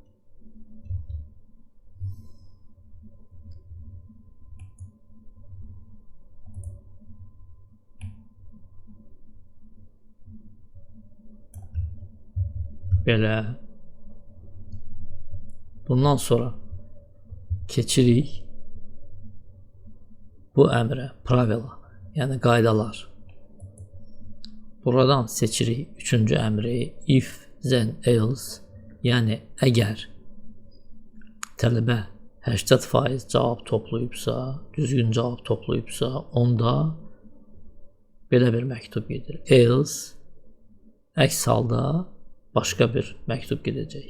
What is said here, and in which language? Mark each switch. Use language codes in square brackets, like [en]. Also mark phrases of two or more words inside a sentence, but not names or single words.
[az] Belə. Bundan sonra keçirik bu əmrə, pravila, yəni qaydalar. Buradan seçirik 3-cü əmri, [en] if, then, else, [az] yəni əgər tələbə 80% cavab toplayıbsa, düzgün cavab toplayıbsa, onda belə bir məktub gedir. Else, əks halda başqa bir məktub gedəcək.